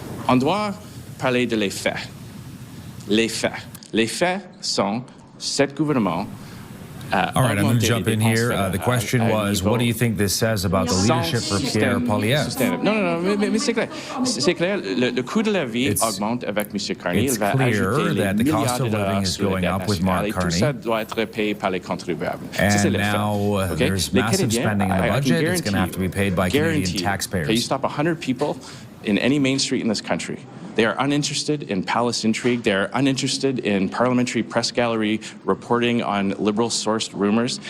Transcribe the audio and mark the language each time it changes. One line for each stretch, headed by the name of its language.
French: On doit parler de les faits. Les faits. Les faits sont cet gouvernement.
English: All right, I'm going to jump in here. The question was, what do you think this says about the leadership for Pierre Poilievre?
French: Non, mais c'est clair. C'est clair, le coût de la vie augmente avec M. Carnage.
English: It's clear that the cost of living is going up with Mark Carney.
French: Tout ça doit être payé par les contribuables.
English: And now there's massive spending in the budget. It's going to have to be paid by Canadian taxpayers. You stop 100 people in any main street in this country, They are uninterested in palace intrigue. They are uninterested in parliamentary press gallery reporting on liberal-sourced rumors.